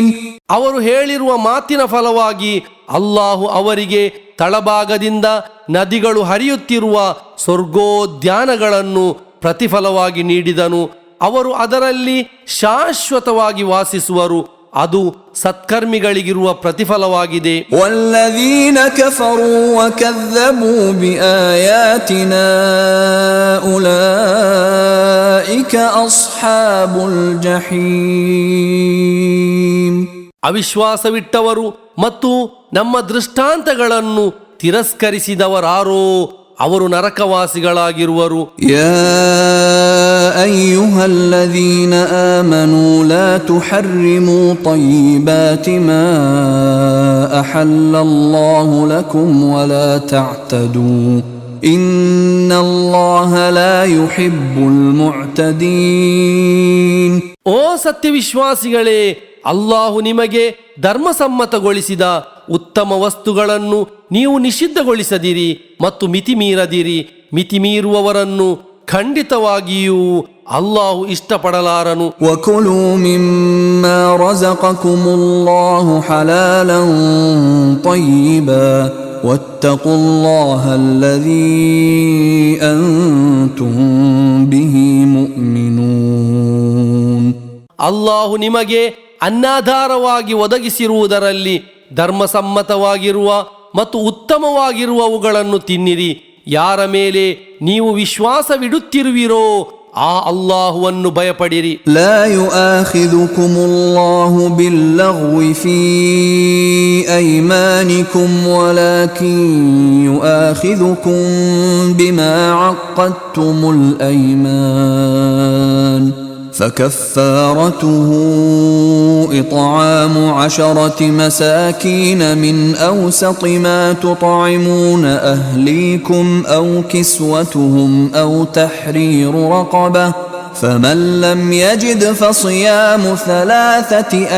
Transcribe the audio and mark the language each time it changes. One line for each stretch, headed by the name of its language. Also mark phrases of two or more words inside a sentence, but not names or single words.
Kannada: ಅವರು ಹೇಳಿರುವ ಮಾತಿನ ಫಲವಾಗಿ ಅಲ್ಲಾಹು ಅವರಿಗೆ ತಳಭಾಗದಿಂದ ನದಿಗಳು ಹರಿಯುತ್ತಿರುವ ಸ್ವರ್ಗೋದ್ಯಾನಗಳನ್ನು ಪ್ರತಿಫಲವಾಗಿ ನೀಡಿದನು. ಅವರು ಅದರಲ್ಲಿ ಶಾಶ್ವತವಾಗಿ ವಾಸಿಸುವರು. ಅದು ಸತ್ಕರ್ಮಿಗಳಿಗಿರುವ ಪ್ರತಿಫಲವಾಗಿದೆ.
Arabic: والذين كفروا وكذبوا بآياتنا أولئك أصحاب الجحيم.
Kannada: ಅವಿಶ್ವಾಸವಿಟ್ಟವರು ಮತ್ತು ನಮ್ಮ ದೃಷ್ಟಾಂತಗಳನ್ನು ತಿರಸ್ಕರಿಸಿದವರಾರೋ ಅವರು ನರಕವಾಸಿಗಳಾಗಿರುವರು.
Arabic: يا أيها الذين آمنوا لا تحرموا طيبات ما أحل الله لكم ولا تعتدوا إن الله يحب المعتدين.
Kannada: ಓ ಸತ್ಯವಿಶ್ವಾಸಿಗಳೇ, ಅಲ್ಲಾಹು ನಿಮಗೆ ಧರ್ಮಸಮ್ಮತಗೊಳಿಸಿದ ಉತ್ತಮ ವಸ್ತುಗಳನ್ನು ನೀವು ನಿಷಿದ್ಧಗೊಳಿಸದಿರಿ ಮತ್ತು ಮಿತಿ ಮೀರದಿರಿ. ಮಿತಿ ಮೀರುವವರನ್ನು ಖಂಡಿತವಾಗಿಯೂ ಅಲ್ಲಾಹು ಇಷ್ಟಪಡಲಾರನು.
Arabic: وكلوا مما رزقكم الله حلالا طيبا واتقوا الله الذي أنتم به مؤمنون.
Kannada: ಅಲ್ಲಾಹು ನಿಮಗೆ ಅನ್ನಾಧಾರವಾಗಿ ಒದಗಿಸಿರುವುದರಲ್ಲಿ ಧರ್ಮಸಮ್ಮತವಾಗಿರುವ ಮತ್ತು ಉತ್ತಮವಾಗಿರುವವುಗಳನ್ನು ತಿನ್ನಿರಿ. ಯಾರ ಮೇಲೆ ನೀವು ವಿಶ್ವಾಸವಿಡುತ್ತಿರುವಿರೋ ಆ ಅಲ್ಲಾಹುವನ್ನು ಭಯಪಡಿರಿ.
Arabic: لا يؤاخذكم الله باللغو في أيمانكم ولكن يؤاخذكم بما عقدتم الأيمان فكفارته إطعام 10 مساكين من أوسط ما تطعمون أهليكم أو كسوتهم أو تحرير رقبة فمن لم يجد فصيام 3